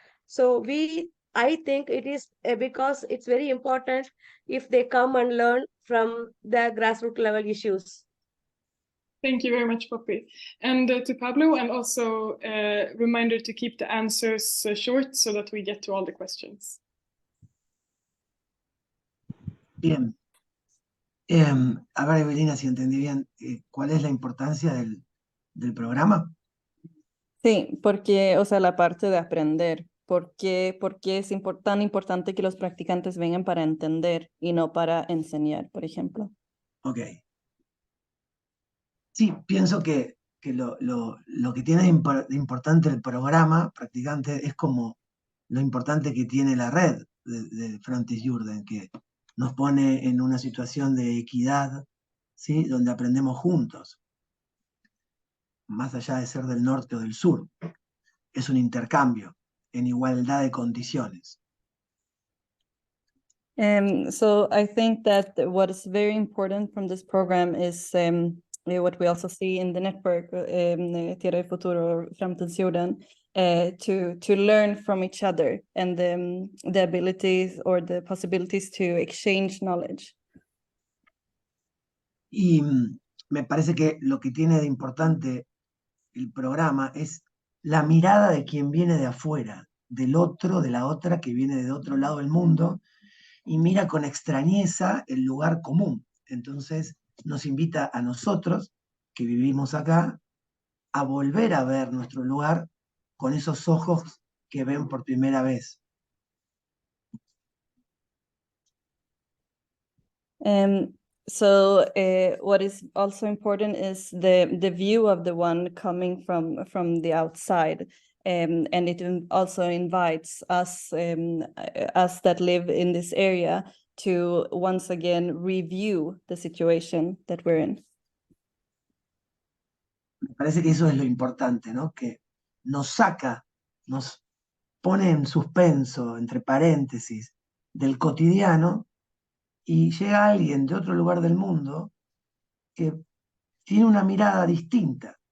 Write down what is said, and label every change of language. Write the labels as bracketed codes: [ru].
[en] So I think it is because it's very important if they come and learn from the grassroots level issues. Thank you very much, Poppy. And to Pablo, and also a reminder to keep the answers short so that we get to all the questions. [es] Bien. A ver, Evelina, si entendí bien, ¿cuál es la importancia del programa? Sí, porque, o sea, la parte de aprender, ¿por qué es tan importante que los practicantes vengan para entender y no para enseñar, por ejemplo? Ok. Sí, pienso que lo que tiene de importante el programa practicante es como lo importante que tiene la red de Framtidsjorden, que nos pone en una situación de equidad, ¿sí? Donde aprendemos juntos, más allá de ser del norte o del sur. Es un intercambio en igualdad de condiciones. [en] So I think that what is very important from this program is what we also see in the network, Tierra del Futuro, Framtidsjorden, to learn from each other and the abilities or the possibilities to exchange knowledge. [es] Y me parece que lo que tiene de importante el programa es la mirada de quien viene de afuera, del otro, de la otra que viene de otro lado del mundo, y mira con extrañeza el lugar común. Entonces nos invita a nosotros, que vivimos acá, a volver a ver nuestro lugar con esos ojos que ven por primera vez. [en] So what is also important is the view of the one coming from the outside. And it also invites us that live in this area to once again review the situation that we're in. [es] Me parece que eso es lo importante, ¿no? Que nos saca, nos pone en suspenso, entre paréntesis, del cotidiano y llega alguien de otro lugar del mundo que tiene una mirada distinta.